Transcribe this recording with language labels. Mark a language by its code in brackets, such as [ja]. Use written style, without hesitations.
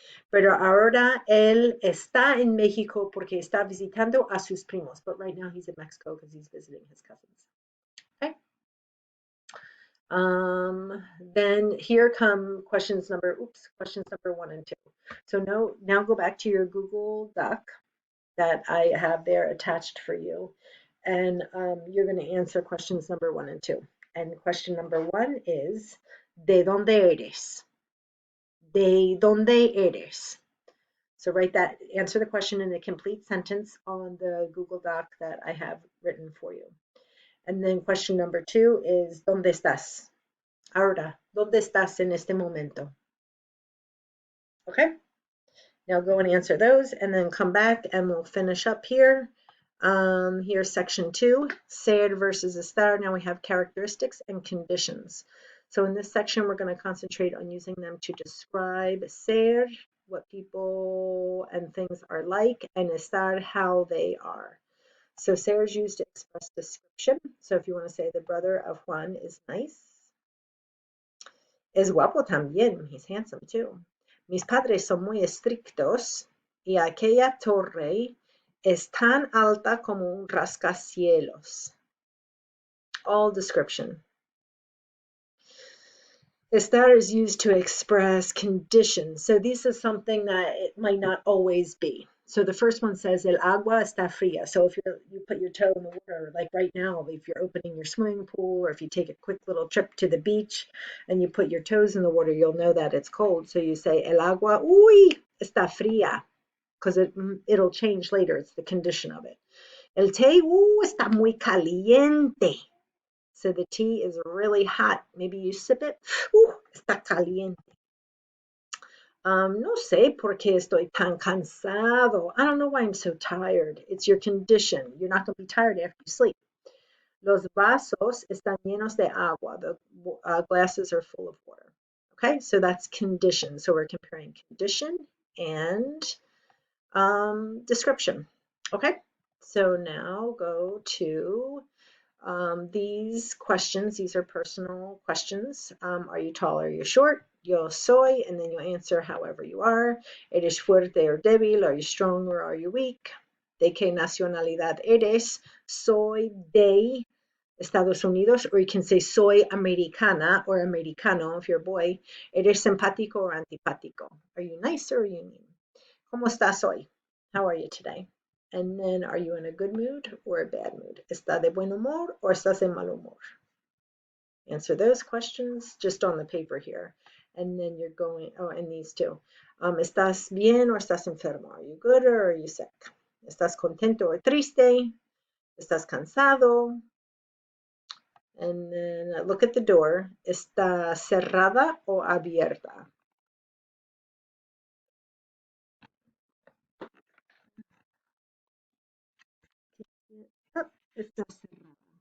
[es] Pero ahora él está en México porque está visitando a sus primos. [en] But right now he's in Mexico because he's visiting his cousins. Okay. Then here come questions number 1 and 2. So now go back to your Google Doc that I have there attached for you. And you're going to answer questions number 1 and 2. And question number 1 is, [es] ¿de dónde eres? ¿De dónde eres? [en] So write that, answer the question in a complete sentence on the Google Doc that I have written for you. And then question number 2 is, [es] ¿dónde estás? Ahora, ¿dónde estás en este momento? [en] Okay? Now go and answer those and then come back and we'll finish up here. Here's section 2, ser versus estar. Now we have characteristics and conditions. So in this section, we're going to concentrate on using them to describe ser, what people and things are like, and estar, how they are. So ser is used to express description. So if you want to say the brother of Juan is nice. [es] Es guapo también, [en] he's handsome too. [es] Mis padres son muy estrictos y aquella torre es tan alta como un rascacielos. [en] All description. Estar is used to express conditions. So this is something that it might not always be. So the first one says, [es] el agua está fría. [en] So if you put your toe in the water, like right now, if you're opening your swimming pool, or if you take a quick little trip to the beach and you put your toes in the water, you'll know that it's cold. So you say, [es] el agua, uy, está fría, [en] because it'll change later. It's the condition of it. [es] El té, está muy caliente. [en] So the tea is really hot. Maybe you sip it. [es] Está caliente. No sé por qué estoy tan cansado. [en] I don't know why I'm so tired. It's your condition. You're not going to be tired after you sleep. [es] Los vasos están llenos de agua. [en] The glasses are full of water. Okay, so that's condition. So we're comparing condition and description. Okay, so now go to these questions. These are personal questions. Are you tall or are you short? [es] Yo soy, [en] and then you answer however you are. [es] ¿Eres fuerte or débil? [en] Are you strong or are you weak? [es] ¿De qué nacionalidad eres? Soy de Estados Unidos, [en] or you can say [es] soy americana or americano [en] if you're a boy. [es] ¿Eres simpático or antipático? [en] Are you nice or are you mean? [es] ¿Cómo estás hoy? [en] How are you today? And then, are you in a good mood or a bad mood? [es] ¿Está de buen humor or estás de mal humor? [en] Answer those questions just on the paper here. And then you're going, and these two. [es] ¿Estás bien or estás enfermo? [en] Are you good or are you sick? [es] ¿Estás contento or triste? ¿Estás cansado? [en] And then look at the door. [es] ¿Está cerrada o abierta? Oh, está cerrada.